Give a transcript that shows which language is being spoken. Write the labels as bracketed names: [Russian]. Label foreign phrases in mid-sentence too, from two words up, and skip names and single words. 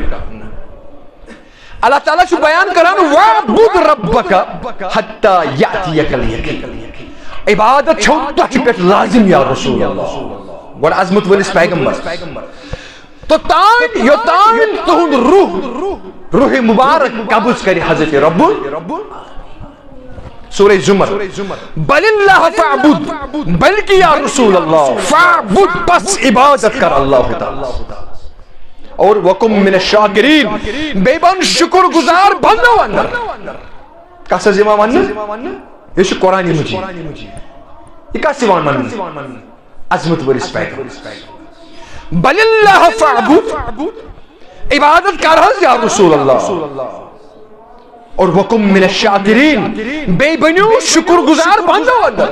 [Kashmiri] اللہ تعالیٰ چھُ بیان کران [Arabic] وَاعْبُدْ رَبَّكَ حَتَّى يَأْتِيَكَ الْيَقِينُ. [Kashmiri] عبادت چھو تۄہہِ پٮ۪ٹھ لازم [Arabic] یا رسول اللہ [Kashmiri] گۄڈٕ عظمت وٲلِس پیغمبر توٚتانۍ یوٚتانۍ تُہُنٛد روح مبارک قبض کرِ حضرت رب سورہ زمر [Arabic] بل اللہ فاعبد [Kashmiri] بلکہ [Arabic] یا رسول اللہ فاعبد [Kashmiri] پس عبادت کر اللہ تعالی اور [Arabic] وکم من الشاکرین [Kashmiri] بے بن شکر گزار بندو اندر. کس حظ یِوان وننہٕ یہ چھُ قرآن مجید. یہ کس یِوان وننہٕ عظمت وٲلِس پیغمبر [Arabic] بل اللہ فاعبد [Kashmiri] عبادت کر حظ [Arabic] یا رسول اللہ [Kashmiri] اور [Arabic] وکم من الشاکرین [Kashmiri] بے بنیو شکر گزار بندو اندر.